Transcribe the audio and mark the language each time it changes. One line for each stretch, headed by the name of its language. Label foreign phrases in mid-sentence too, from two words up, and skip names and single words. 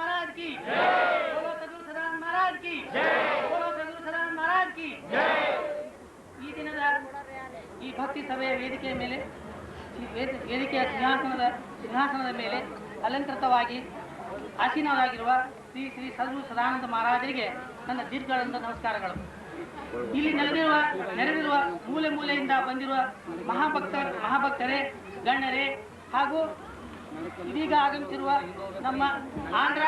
Hindi: महाराज की बोलो सद्गुरु सदानंद महाराज की
Kannada: बोलो सद्गुरु सदानंद महाराज की ಈ ದಿನದ ಈ ಭಕ್ತಿ ಸಭೆಯ ವೇದಿಕೆಯ ಮೇಲೆ ವೇದಿಕೆಯ ಸಿಂಹಾಸನದ ಮೇಲೆ ಅಲಂಕೃತವಾಗಿ ಆಸೀನರಾಗಿರುವ ಶ್ರೀ ಶ್ರೀ ಸದ್ಗುರು ಸದಾನಂದ ಮಹಾರಾಜರಿಗೆ ನನ್ನ ದೀರ್ಘವಾದ ನಮಸ್ಕಾರಗಳು. ಇಲ್ಲಿ ನೆರೆದಿರುವ ಮೂಲೆ ಮೂಲೆಯಿಂದ ಬಂದಿರುವ ಮಹಾಭಕ್ತರೇ, ಗಣ್ಯರೇ ಹಾಗೂ ಇದೀಗ ಆಗಮಿಸಿರುವ ನಮ್ಮ ಆಂಧ್ರ